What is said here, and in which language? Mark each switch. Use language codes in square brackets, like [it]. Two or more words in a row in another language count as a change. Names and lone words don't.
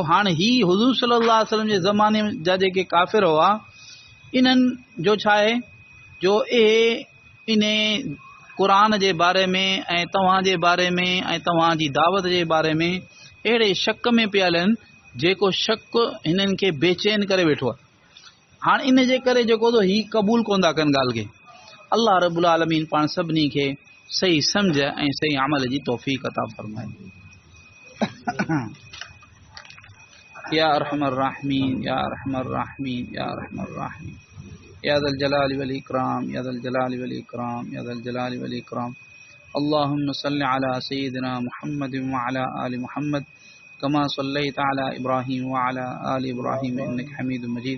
[sd] हाणे ही हुज़ूर [ar] صلى الله عليه وسلم [sd] जे ज़माने जा जेके काफ़िर हुआ, इन्हनि जो छा आहे जो इन क़ुरान जे बारे में ऐं तव्हां जे बारे में ऐं तव्हांजी दावत जे बारे में अहिड़े शक में पियल आहिनि, जेको शक हिननि खे बेचैन करे वेठो आहे। हाणे इन जे करे जेको थो ही क़बूल कोन था कनि ॻाल्हि खे। अल्लाह [ar] رب العالمين [sd] पाण सभिनी खे सही सम्झ ऐं सही अमल जी तौफ़ीक़ अता फरमाए। [ar] يا أرحم الراحمين، يا أرحم الراحمين، يا أرحم الراحمين، يا ذا الجلال والإكرام، يا ذا الجلال والإكرام، يا ذا الجلال والإكرام. اللهم صل على سيدنا محمد وعلى آل محمد كما صليت على إبراهيم وعلى آل إبراهيم إنك حميد مجيد.